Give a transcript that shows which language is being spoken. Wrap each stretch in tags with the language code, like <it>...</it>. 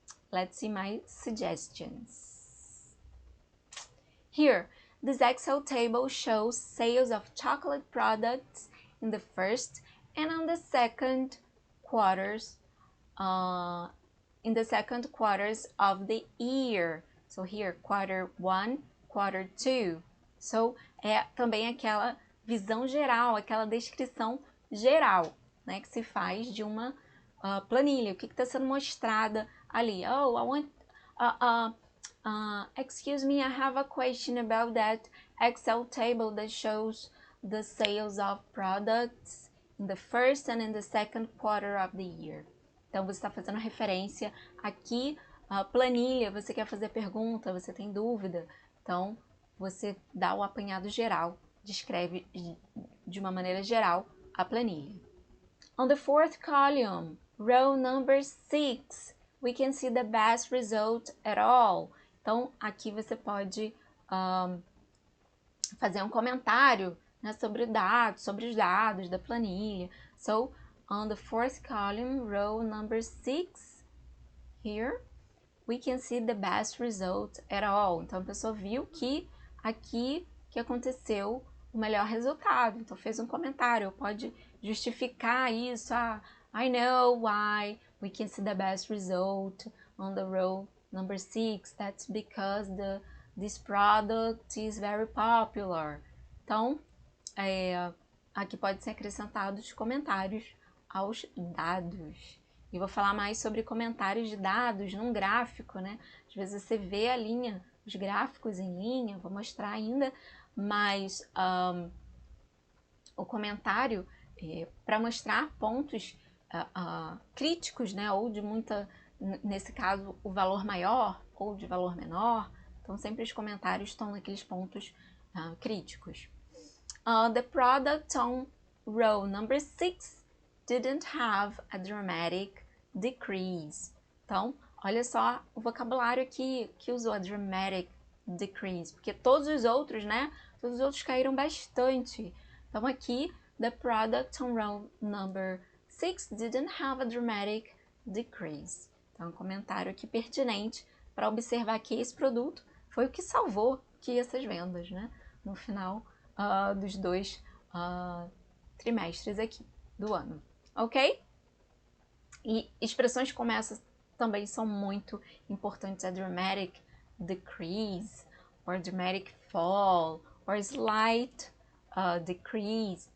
<en>Let's see my suggestions. Here, this Excel table shows sales of chocolate products in the first and on the second quarters, of the year. So here, quarter 1, quarter 2.</en> <pt>So, é também aquela visão geral, aquela descrição geral, né, que se faz de uma planilha. O que está sendo mostrada ali?</pt> <en>Oh, I want... excuse me, I have a question about that Excel table that shows the sales of products in the first and in the second quarter of the year.</en> <pt>Então, você está fazendo referência aqui, a planilha, você quer fazer pergunta, você tem dúvida. Então, você dá o apanhado geral, descreve de uma maneira geral a planilha.</pt> <en>On the fourth column, row number 6, we can see the best result at all.</en> <pt>Então, aqui você pode fazer um comentário, né, sobre os dados da planilha.</pt> <en>So, on the fourth column, row number 6, here, we can see the best result at all.</en> <pt>Então, a pessoa viu que aqui que aconteceu o melhor resultado. Então, fez um comentário, pode justificar isso.</pt> <en>I know why we can see the best result on the row number 6. That's because this product is very popular.</en> <pt>Então, aqui pode ser acrescentados comentários aos dados. E vou falar mais sobre comentários de dados num gráfico, né? Às vezes você vê a linha, os gráficos em linha, vou mostrar ainda, mas o comentário para mostrar pontos críticos, né? Ou de nesse caso, o valor maior ou de valor menor. Então, sempre os comentários estão naqueles pontos críticos.</pt> <en>The product on row number 6 didn't have a dramatic decrease.</en> <pt>Então, olha só o vocabulário aqui que usou,</pt> <en>a dramatic decrease,</en> <pt>porque todos os outros, né? Todos os outros caíram bastante. Então, aqui,</pt> <en>the product on row number 6 didn't have a dramatic decrease.</en> <pt>Então, um comentário aqui pertinente para observar que esse produto foi o que salvou que essas vendas, né? No final dos dois trimestres aqui do ano, ok? E expressões como essas também são muito importantes,</pt> <en>a dramatic decrease, or dramatic fall, or slight decrease.</en>